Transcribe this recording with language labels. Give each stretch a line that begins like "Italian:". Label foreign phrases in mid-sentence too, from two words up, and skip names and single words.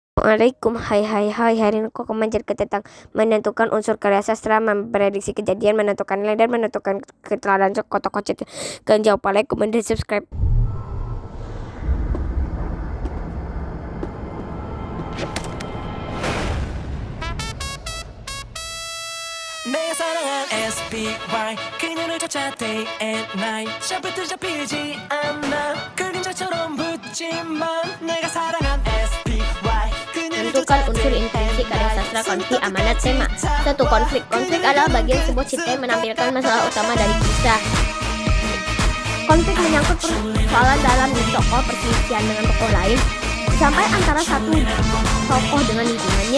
Indonesian: Assalamualaikum, hai, hari ini aku akan menceritakan tentang menentukan unsur karya sastra, memprediksi kejadian, menentukan nilai, dan menentukan keteladanan tokoh-tokoh cerita. Kalian jangan lupa like, komen, dan subscribe.
Korean: 내가 사랑한 SPY 그녀를 쫓아
English: day and night
Korean: 샤프트 잡히지 않아 그림자처럼 붙지만 내가 사랑한 SPY
Indonesian: Tentukan unsur intensi karya sastra, konflik, amanat, tema. 1. Konflik. Konflik adalah bagian sebuah cerita yang menampilkan masalah utama dari kisah. Konflik menyangkut persoalan dalam diri tokoh, perselisihan dengan tokoh lain, sampai antara satu tokoh dengan lingkungannya.